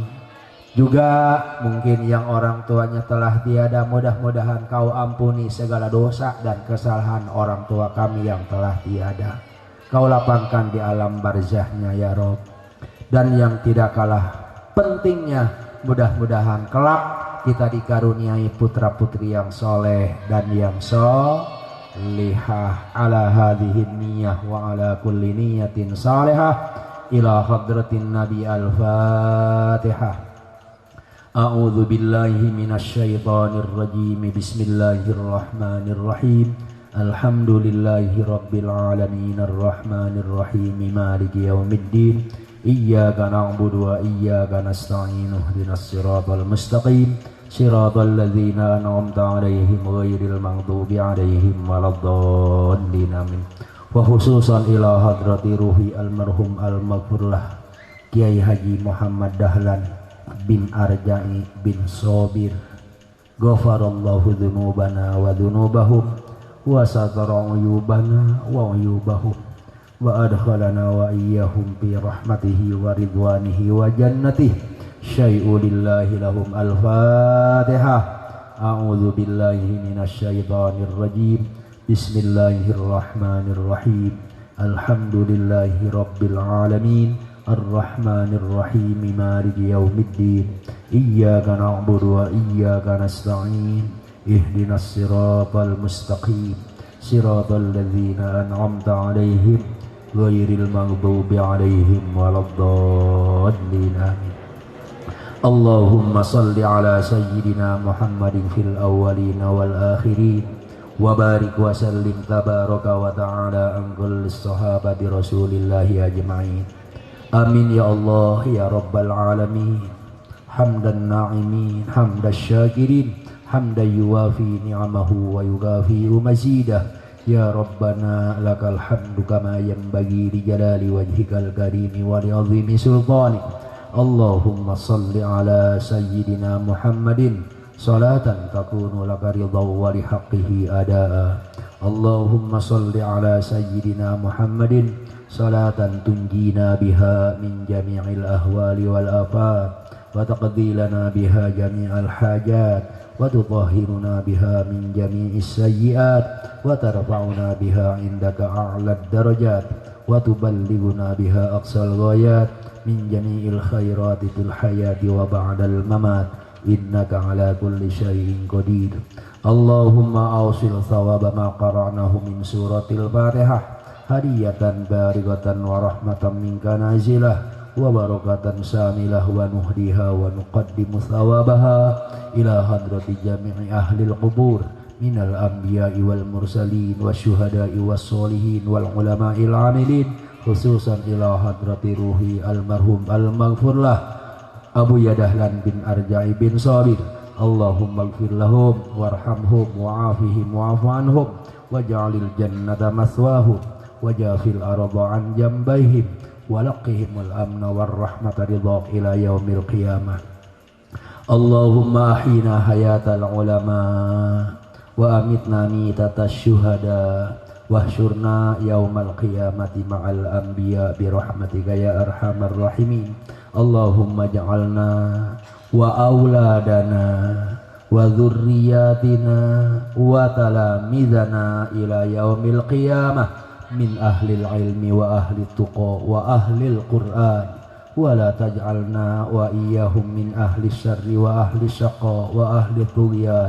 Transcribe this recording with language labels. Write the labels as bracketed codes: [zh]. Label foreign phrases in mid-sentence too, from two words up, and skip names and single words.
[id] Juga mungkin yang orang tuanya telah tiada, mudah-mudahan Kau ampuni segala dosa dan kesalahan orang tua kami yang telah tiada. Kau lapangkan di alam barzahnya ya Rob. Dan yang tidak kalah pentingnya, mudah-mudahan kelak kita dikaruniai putra-putri yang soleh dan yang solihah. [ar] على هذه النية وعلى كل نية صالحة إلى حضرة النبي الفاتحة. أعوذ بالله من الشيطان الرجيم. بسم الله الرحمن الرحيم. الحمد لله رب العالمين الرحمن الرحيم مالك يوم الدين. إياك نعبد وإياك نستعين. اهدنا الصراط المستقيم. صراط الذين أنعمت عليهم غير المغضوب عليهم ولا الضالين. آمين. وخصوصا إلى حضرة روح المرحوم المغفور له كياهي حاجي محمد دحلان بن أرجائي بن صابر. غفر الله ذنوبنا وذنوبهم وستر عيوبنا وعيوبهم وأدخلنا وإياهم في رحمته ورضوانه وجنته. شيء لله لهم الفاتحة. أعوذ بالله من الشيطان الرجيم. بسم الله الرحمن الرحيم. الحمد لله رب العالمين الرحمن الرحيم مالك يوم الدين. إياك نعبد وإياك نستعين. اهدنا الصراط المستقيم. صراط الذين أنعمت عليهم غير المغضوب عليهم ولا الضالين. Amin. اللهم صل على سيدنا محمد في الأولين والآخرين وبارك وسلم تبارك وتعالى عن كل صحابة رسول الله أجمعين. آمين يا الله يا رب العالمين. حمدا الناعمين، حمدا الشاكرين، حمدا يوافي نعمه ويكافئ مزيده. يا ربنا لك الحمد كما ينبغي لجلال وجهك الكريم ولعظيم سلطانك. اللهم صل على سيدنا محمد صلاة تكون لك رضاء ولحقه أداء. اللهم صل على سيدنا محمد صلاة تنجينا بها من جميع الأهوال والآفات وتقضي لنا بها جميع الحاجات وتطهرنا بها من جميع السيئات وترفعنا بها عندك أعلى الدرجات وتبلغنا بها أقصى الغايات من جميع الخيرات في الحياة وبعد الممات إنك على كل شيء قدير. اللهم أوصل ثواب ما قرأناه من سورة الفاتحة هدية باركة ورحمة منك نازلة وبركة شاملة ونهديها ونقدم ثوابها إلى حضرة جميع أهل القبور من الأنبياء والمرسلين والشهداء والصالحين والعلماء العاملين، خصوصا إلى حضرة روح المرحوم المغفور له أبو دحلان بن أرجائي بن صابر. اللهم اغفر لهم وارحمهم وعافهم واعف عنهم واجعل الجنة مثواهم وجاف الأرض عن جنبيهم ولقهم الأمن والرحمة رضا إلى يوم القيامة. اللهم أحينا حياة العلماء وأمتنا ميتة الشهداء واحشرنا يوم القيامة مع الأنبياء برحمتك يا أرحم الراحمين. اللهم اجعلنا وأولادنا وذرياتنا وتلامذتنا إلى يوم القيامة من أهل العلم وأهل التقى وأهل القرآن ولا تجعلنا وإياهم من أهل الشر وأهل الشقاء وأهل الطغيان.